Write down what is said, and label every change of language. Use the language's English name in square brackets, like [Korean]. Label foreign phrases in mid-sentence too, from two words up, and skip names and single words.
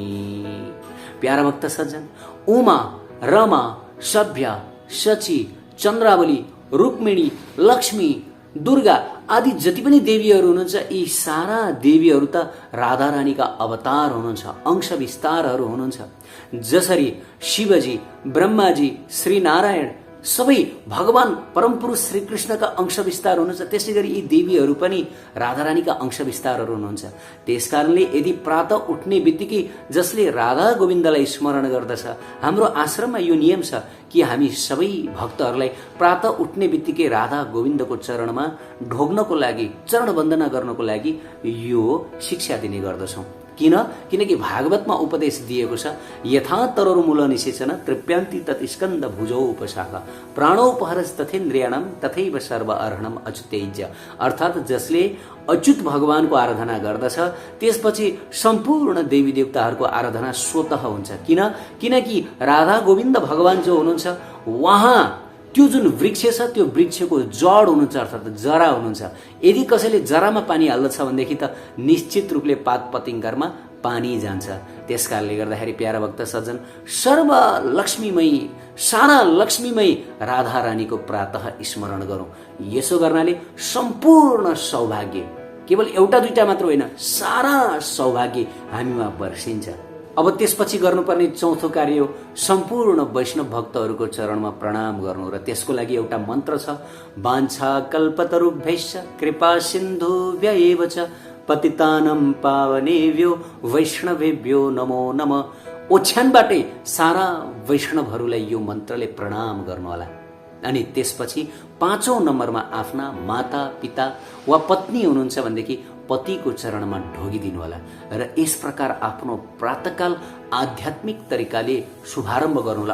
[Nepali] प्यारा भक्त सज्जन, उमा रमा सभ्या सची चन्द्रावली रुक्मिणी लक्ष्मी दुर्गा आदि जति पनि देवीहरू हुनुहुन्छ यी सारा देवीहरू त राधारानीका अवतार हुनुहुन्छ, अंश विस्तारहरू हुनुहुन्छ। जसरी शिवजी ब्रह्माजी श्रीनारायण सबै भगवान परमपुरुष श्रीकृष्णका अंश विस्तार हुनुहुन्छ, त्यसै गरी यी देवीहरू पनि राधारानीका अंश विस्तारहरू हुनुहुन्छ। त्यसकारणले यदि प्रातः उठ्ने बित्तिकै जसले राधा गोविन्दलाई स्मरण गर्दछ, हाम्रो आश्रममा यो नियम छ कि हामी सबै भक्तहरूलाई प्रातः उठ्ने बित्तिकै राधा गोविन्दको चरणमा ढोग्नको लागि, चरण वन्दना गर्नको लागि यो शिक्षा दिने गर्दछौँ। किनकि भागवतमा उपदेश दिएको छ, [Sanskrit] यथा तरोर्मूल निषेचन तृप्यान्ति तत्स्कन्द भुजौ उपशाखा प्राणोपहरस तथेन्द्रियाणाम तथैव सर्व अर्हणम अच्युतेज्य। [Nepali] अर्थात् जसले अच्युत भगवानको आराधना गर्दछ त्यसपछि सम्पूर्ण देवी देवताहरूको आराधना स्वतः हुन्छ। किनकि राधा गोविन्द भगवान जो हुनुहुन्छ उहाँ त्यो जुन वृक्ष छ त्यो वृक्षको जड हुनुहुन्छ, अर्थात् जरा हुनुहुन्छ। यदि कसैले जरामा पानी हाल्दछ भनेदेखि त निश्चित रूपले पात पतिङ्गरमा पानी जान्छ। त्यसकारणले गर्दाखेरि प्यारा भक्त सज्जन, सर्व लक्ष्मीमयी सारा लक्ष्मीमयी राधा रानीको प्रातः स्मरण गरौँ। यसो गर्नाले सम्पूर्ण सौभाग्य, केवल एउटा दुईटा मात्र होइन, सारा सौभाग्य हामीमा वर्षिन्छ। अब त्यसपछि गर्नुपर्ने चौथो कार्य हो सम्पूर्ण वैष्णव भक्तहरूको चरणमा प्रणाम गर्नु। र त्यसको लागि एउटा मन्त्र छ, [Sanskrit] वाञ्छा कल्पतरुभ्यश्च कृपा सिन्धुभ्य एव च पतितानं पावनेभ्यो वैष्णवेभ्यो नमो नमः। [Nepali] ओछ्यानबाटै सारा वैष्णवहरूलाई यो मन्त्रले प्रणाम गर्नुहोला। अनि त्यसपछि 5औं नम्बरमा आफ्ना माता पिता वा पत्नी हुनुहुन्छ भनेदेखि पतिको चरणमा ढोगिदिनु होला र यस प्रकार आफ्नो प्रातःकाल आध्यात्मिक तरिकाले शुभारम्भ गर्नुहोला।